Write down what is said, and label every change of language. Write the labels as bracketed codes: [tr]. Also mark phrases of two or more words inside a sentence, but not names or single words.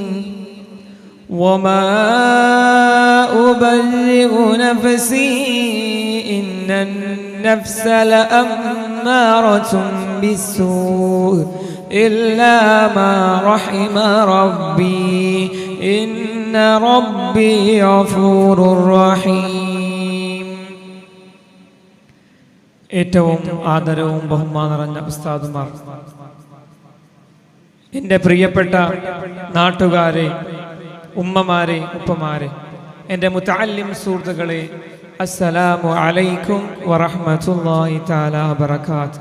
[ar] وما أبرئ نفسي إن النفس لأمارة بالسوء إلا ما رحم ربي إن ربي غفور رحيم. [ml] ഏറ്റവും ആദരവും ബഹുമാനം നിറഞ്ഞ ഉസ്താദുമാർ, എൻ്റെ പ്രിയപ്പെട്ട നാട്ടുകാരെ, ഉമ്മമാരെ, ഉപ്പമാരെ, എൻ്റെ മുതഅല്ലിം സുഹൃത്തുക്കളെ, [ar] السلام عليكم ورحمة الله تعالى وبركاته.